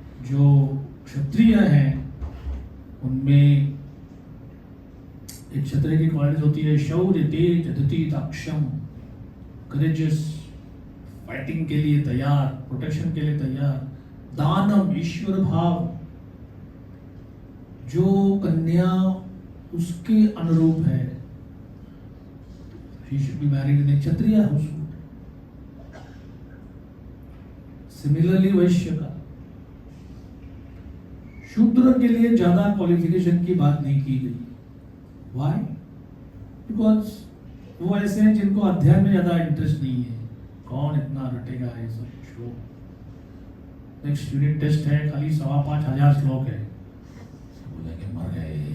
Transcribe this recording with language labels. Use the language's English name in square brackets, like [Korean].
[Hindi] जो क्षत्रिय हैं उनमें एक क्षत्रिय की क्वालिटी होती है शौर्य, तेज, दति, दाक्षम, करेजियस, फाइटिंग के लिए तैयार, प्रोटेक्शन के लिए तैयार, दानम, ईश्वर भाव। जो कन्या उसके अनुरूप है, [English] she should be married in a Kshatriya household. Similarly [Hindi] वैश्य का, शूद्र के लिए ज्यादा क्वालिफिकेशन की बात नहीं की गई। [English] Why? Because [Hindi] वो ऐसे हैं जिनको अध्ययन में ज्यादा इंटरेस्ट नहीं है। कौन इतना रटेगा ये सब श्लोक? नेक्स्ट यूनिट टेस्ट है, खाली 5,500 श्लोक है, बोलेंगे मर गए।